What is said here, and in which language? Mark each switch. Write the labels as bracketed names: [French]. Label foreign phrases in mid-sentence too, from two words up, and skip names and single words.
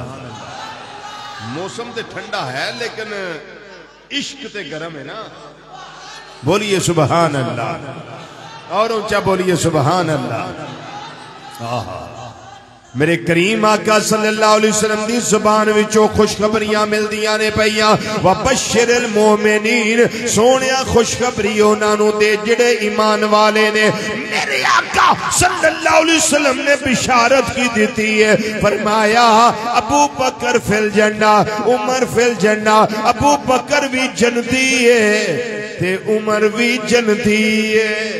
[Punjabi] موسم تے ٹھنڈا ہے لیکن عشق تے گرم ہے نا، [Urdu] بولیے سبحان اللہ، اور اونچا بولیے سبحان اللہ۔ [Punjabi] میرے کریم آقا صلی اللہ علیہ وسلم دی زبان وچوں خوشخبریاں مل دیاں نے پئیاں، [Arabic] وَبَشِّرِ الْمُؤْمِنِينَ، [Punjabi] سونیا خوشخبری انہاں نو دے جڑے ایمان والے نے۔ میرے آقا صلی اللہ علیہ وسلم نے بشارت کی دیتی ہے، فرمایا [Arabic] ابو بکر فی الجنہ، عمر فی الجنہ، [Punjabi] ابو بکر بھی جنتی ہے تے عمر بھی جنتی ہے۔